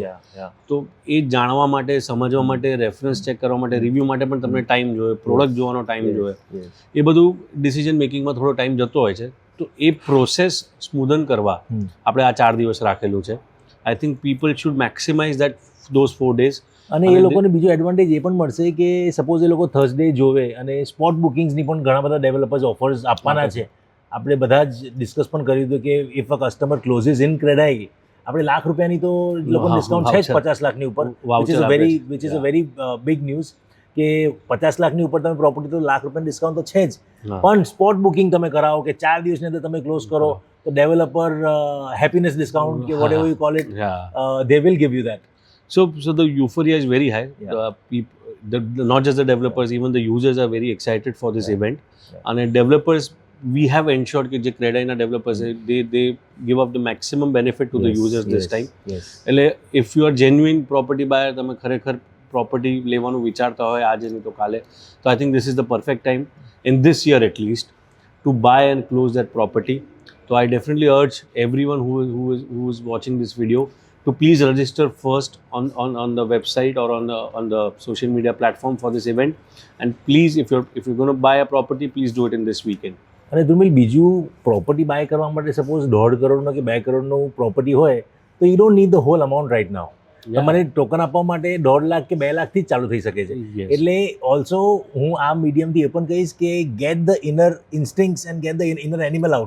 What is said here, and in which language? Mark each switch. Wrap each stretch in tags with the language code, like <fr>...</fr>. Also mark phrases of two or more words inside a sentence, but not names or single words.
<gu>તો એ જાણવા માટે, સમજવા માટે,</gu> <en>reference check</en> <gu>કરવા માટે, રિવ્યૂ માટે પણ તમને ટાઈમ જોઈએ, પ્રોડક્ટ જોવાનો ટાઈમ જોઈએ. એ બધું</gu> <en>decision makingમાં</en> <gu>થોડો ટાઈમ જતો હોય છે. તો એ</gu> <en>process smoothen</en> <gu>કરવા આપણે આ 4 દિવસ રાખેલું છે.</gu> <en>I think people should maximize that those 4 days.</en> <gu>અને એ લોકોને બીજું એડવાન્ટેજ એ પણ મળશે કે સપોઝ એ લોકો થર્સડે જોવે અને</gu> <en>spot bookingsની</en> <gu>પણ ઘણા બધા</gu> <en>developers offers</en> <gu>આપવાના છે. આપણે બધા જ ડિસ્કસ પણ કર્યું હતું કે</gu> <en>if a customer closes in CREDAI,</en> <gu>આપણે ₹1,00,000ની તો લોકોને ડિસ્કાઉન્ટ છે જ 50 લાખની ઉપર,</gu> <en>which is a very big news</en> <gu>કે 50 લાખની ઉપર તમે પ્રોપર્ટી તો ₹1,00,000 ડિસ્કાઉન્ટ તો છે જ. પણ</gu> <en>spot booking</en> <gu>તમે કરાવો કે 4 દિવસની અંદર તમે ક્લોઝ કરો તો</gu> <en>developer happiness discount</en> <gu>કે</gu> <en>what ever you call it, they will give you that. So the euphoria is very high. Not just the developers, even the users are very excited for this event. And developers, we have ensured that the Credaina developers, they give up the maximum benefit to the users this time. એટલે if you are genuine property buyer,</en> <gu>તમે ખરેખર property લેવાનું વિચારતા હોય આજે નહીં તો કાલે,</gu> <en>so I think this is the perfect time in this year at least to buy and close that property. So I definitely urge everyone who is watching this video to please register first on the website or on the social media platform for this event. And please, if you're going to buy a property, please do it in this weekend.</en> <gu>અને ધ્રુમિલ, બીજું</gu> <en>property buy</en> <gu>કરવા માટે સપોઝ 1.5 કરોડનો કે 2 કરોડનું પ્રોપર્ટી હોય તો</gu> <en>you don't need the whole amount right now. Yeah.</en> <gu>તમારે ટોકન આપવા માટે 1.5 લાખ કે 2 લાખથી જ ચાલુ થઈ શકે છે.</gu> <en>Yes.</en> <gu>એટલે ઓલ્સો હું આ મીડિયમથી એ પણ કહીશ કે</gu> <en>get the inner instincts and get the inner animal out.</en>